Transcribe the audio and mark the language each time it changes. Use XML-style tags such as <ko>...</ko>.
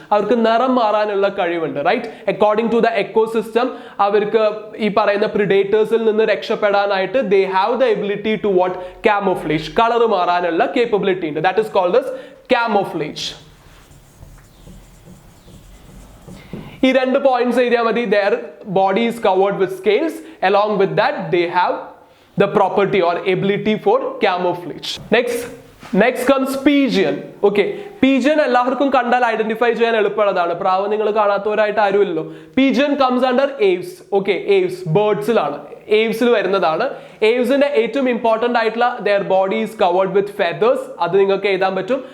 <ml>അവർക്ക് നിറം മാറാനുള്ള കഴിവുണ്ട്, right? According to the ecosystem അവർക്ക് ഈ പറയുന്ന പ്രിഡേറ്റേഴ്സിൽ നിന്ന് രക്ഷപ്പെടാനായിട്ട്</ml> <en>They have the ability to what?</en> <ml>ക്യാമോഫ്ലേജ്. Colour മാറാനുള്ള കേപ്പബിലിറ്റി ഉണ്ട്.</ml> <en>That is called as camouflage.</en> <ml>ഈ രണ്ട് പോയിന്റ്സ് എഴുതിയാൽ മതി.</ml> <en>their body is covered with scales. Along with that they have the property or ability for camouflage. Next, next comes pigeon.</en> <ml>Okay, pigeon എല്ലാവർക്കും കണ്ടാൽ identify ചെയ്യാൻ എളുപ്പമുള്ളതാണ്. പ്രാവ് നിങ്ങൾ കാണാത്തവരായിട്ട് ആരുമില്ലല്ലോ.</ml> <en>Pigeon comes under aves.</en> <ml>Okay, Aves ബേർഡ്സിലാണ്, ഏവ്സിൽ വരുന്നതാണ്. ഏവ്സിന്റെ ഏറ്റവും important ആയിട്ടുള്ള</ml> <en>Their body is covered with feathers.</en> <ml>അത് നിങ്ങൾക്ക് എഴുതാൻ പറ്റും.</ml>